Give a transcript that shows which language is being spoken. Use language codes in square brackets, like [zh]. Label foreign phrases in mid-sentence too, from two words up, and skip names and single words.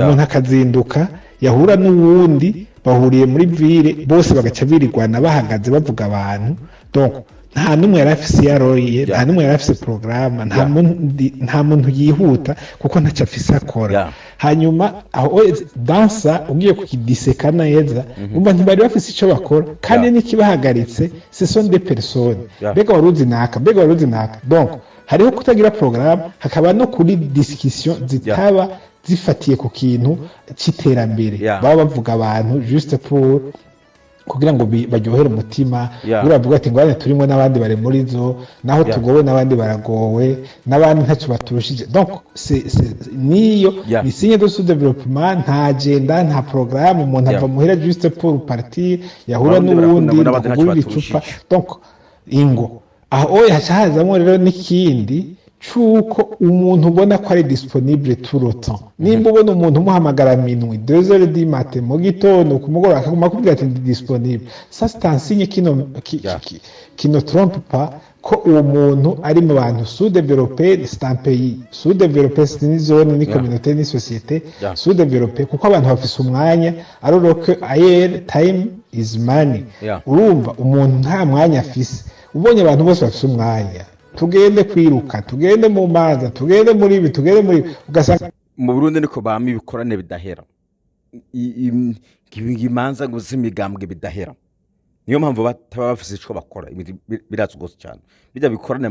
[rn] Umuntu akazinduka yahura n'uwundi bahuriye muri ville bose bagaca birirwana bahagaze bavuga abantu donc nta numwe yari afise yaroye nta numwe yari afise programme nta muntu yihuta kuko ntacyo afise akora hanyuma aho dansa ugiye kukidiseka neza umva ntibari bafise icyo bakora kandi n'ikibahagaritse [fr] ce sont des personnes [rn] mbega waruzi naka donc hariho kutagira programme hakaba no kuri discussion zitaba zifatiye ku kintu cy'iterambere baba bavuga abantu [fr] juste pour [rn] kugira ngo baryohere umutima uravuga ati ngo turimo n'abandi bari muri zo naho tugowe n'abandi baragowe n'abandi ntacyo baturushije donc niyo ni [fr] signe de sous-développement [rn] nta agenda nta programme umuntu ava muhira [fr] juste pour partir [rn] yahura n'ubundi kugura ibicupa donc ingo aho hazamo rero n'ikindi cuko umuntu ubona ko ari disponible [fr] tout le temps [rn] nimba ubona umuntu umuhamagara [fr] minuit 2h du matin [rn] mu gitondo kumugora akaguma kubwira ati ndi disponible [fr] ça c'est un signe qui ne trompe pas [rn] ko uwo muntu ari mu bantu [fr] sous-développé c'est un pays sous-développé c'est une zone [rn] ni communauté ni [fr] société sous-développé [rn] kuko abantu bafise umwanya [fr] alors que [rn] ayer [en] time is money [rn] urumva umuntu nta mwanya afise ubonye abantu bose bafise umwanya tugende kwiruka tugende mu maza tugende muri ibi tugende muri ugasanga mu Burundi niko bama ibikorane bidahera imanza ngo z'imigambwe bidahera niyo mpamvu bataba bafise ico bakora biratse gose cyane bijya bikorane